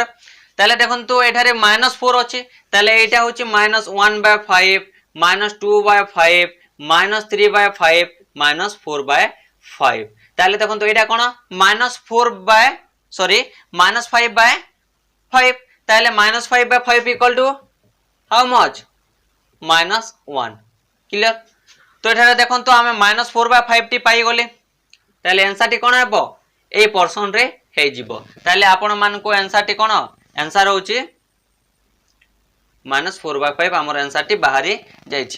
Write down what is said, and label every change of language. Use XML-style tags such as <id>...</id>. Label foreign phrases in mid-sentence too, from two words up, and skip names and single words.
<or>ତାଲେ ଦେଖନ୍ତୁ ଏଠାରେ -4 ଅଛି ତାଲେ ଏଟା ହେଉଛି -1/5 -2/5 -3/5 -4/5 ତାଲେ ଦେଖନ୍ତୁ ଏଟା କଣ -5/5 ତାଲେ -5/5</or> <en>equal to how much</en> <or>-1। क्लियर? ତ ଏଠାରେ ଦେଖନ୍ତୁ ଆମେ -4/5 ଟି ପାଇ ଗଲେ ତାଲେ ଆନସର ଟି କଣ ହେବ ଏ ପର୍ସନ ରେ ହେ ଯିବ। ତାଲେ ଆପଣ ମାନଙ୍କ ଆନସର ଟି କଣ ଆନସର ହେଉଛି -4/5 ଆମର ଆନସର ଟି ବାହାରି ଯାଉଛି।</or>